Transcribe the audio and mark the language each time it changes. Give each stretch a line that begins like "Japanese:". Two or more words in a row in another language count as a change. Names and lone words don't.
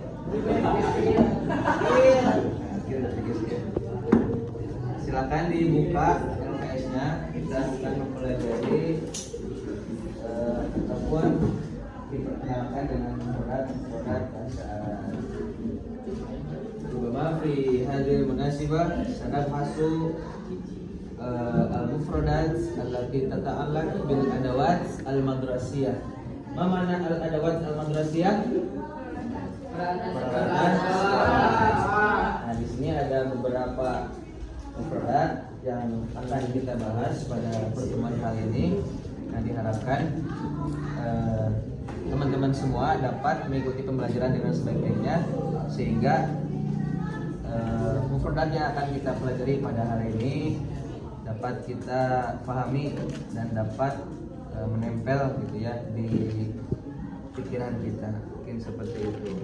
Indonesian: Silakan dibuka LKS-nya. Kita akan mempelajari ataupun diperkenalkan dengan produk bahasa Arab.
Arabic: ربما في هذه المناسبة سنبحث المفردات التي تتعلق بالأدوات المدرسية. ما معنى الأدوات المدرسية?
Indonesian: Peralatan. Nah, di sini ada beberapa mufradat yang akan kita bahas pada pertemuan kali ini. Nah, diharapkan teman-teman semua dapat mengikuti pembelajaran dengan sebaik-baiknya sehingga mufradat yang akan kita pelajari pada hari ini dapat kita pahami dan dapat menempel gitu ya di pikiran kita, mungkin seperti itu.